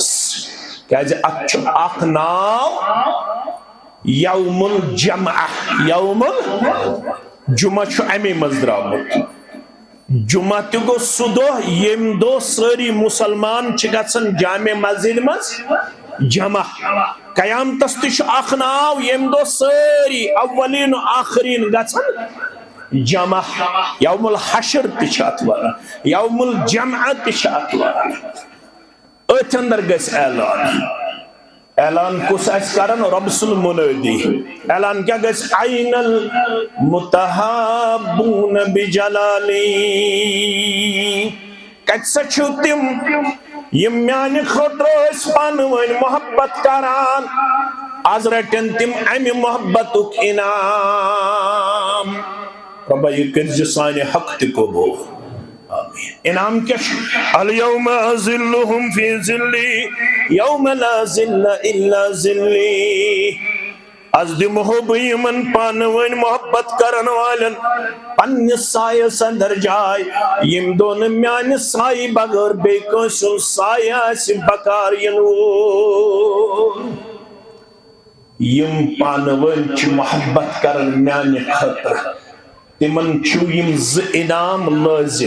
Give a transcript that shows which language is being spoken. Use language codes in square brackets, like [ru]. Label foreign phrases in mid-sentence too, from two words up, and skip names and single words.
[ks] کیازِ اتھ چھ اکھ ناو یوم الجمعہ. یوم الجمعہ چھ امی مز درامت. جمعہ تہ گو سہ دۄہ یم دۄہ ساری مسلمان چھ گژھن جامع مسجد مز جمع. قیامتس تہ چھ اکھ ناو یم دۄہ ساری اولین و آخرین گژھن جمع. یوم الحشر تہ ات ونان، یوم الجمعہ تہ ات ونان. ات اندر گژھِ اعلان. اعلان کس آس کران؟ رب سن منادی. اعلان کیا گژھِ؟ [ar] این المتحابون بجلالی. [ks] کتہِ سا چھِو تِم یم میانہِ خٲطرٕ ٲسۍ پانہٕ ؤنۍ محبت کران، آز رٹن تِم امہِ محبتُک انعام. ربا یہ کرزِ سانہِ حق تہِ قبول. آمین. انعام کیا چھُ؟ [ar] الیوم اذلہم فی ذلی یوم لا ذل الا ذلی. [ks] از دمہو بہٕ یمن پانہٕ ؤنۍ محبت کرن والٮ۪ن پننِس سایس اندر جاے یم دۄہ نہٕ میانہِ سایہِ بغٲر بیٚیہِ کٲنٛسہِ ہُنٛد سایہِ آسہِ بکار ینہٕ وول. یم پانہٕ ؤنۍ چھِ محبت کرن میانہِ خٲطرٕ، تمن چھُ یم زٕ انعام لازم.